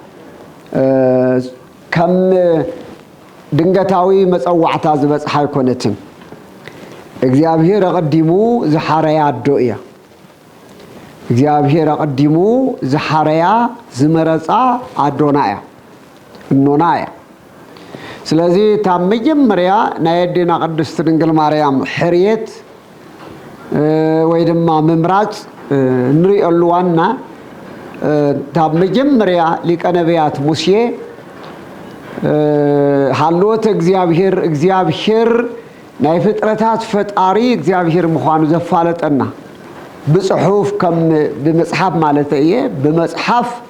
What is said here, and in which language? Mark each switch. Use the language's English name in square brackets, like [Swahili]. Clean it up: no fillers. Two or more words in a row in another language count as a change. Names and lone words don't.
[Tigrinya] ከም ድንገታዊ መጸዋዕታ ዝበጽሓ ኣይኮነትን እግዚአብሔር አቀዲሙ ዝሐረያ አዶ እያ እግዚአብሔር አቀዲሙ ዝሐረያ ዝመረጻ አዶና እያ እኖና እያ ስለዚህ ታብ መጀመሪያ ናይ ኣዴና ቅድስት ድንግል ማርያም ሕርየት ወይ ድማ ምምራጽ ንሪኦሉ ዋና ታብ መጀመሪያ ሊቀ ነቢያት ሙሴ ሃልዎት እግዚአብሔር ናይ ፍጥረታት ፈጣሪ እግዚአብሔር ምዃኑ ዘፋለጠና ብጽሑፍ ከም ብመጽሐፍ ማለት እየ ብመጽሐፍ